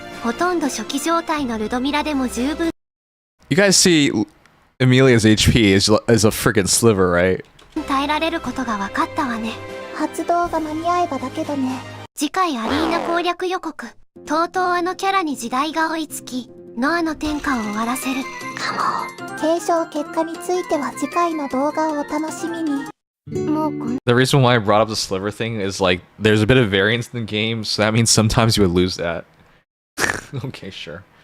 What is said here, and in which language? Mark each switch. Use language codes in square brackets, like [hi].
[ja] ほとんど初期状態のルドミラでも十分。 [en] You guys see Emilia's HP is a freaking sliver, right? [ja] 耐えられることが分かったわね。発動が間に合えばだけどね。次回アリーナ攻略予告。とうとうあのキャラに時代が追いつき、ノアの天下を終わらせる。かも。検証結果については次回の動画をお楽しみに。 [en] The reason why I brought up the sliver thing is like there's a bit of variance in the game, so that means sometimes you would lose that. Okay, sure.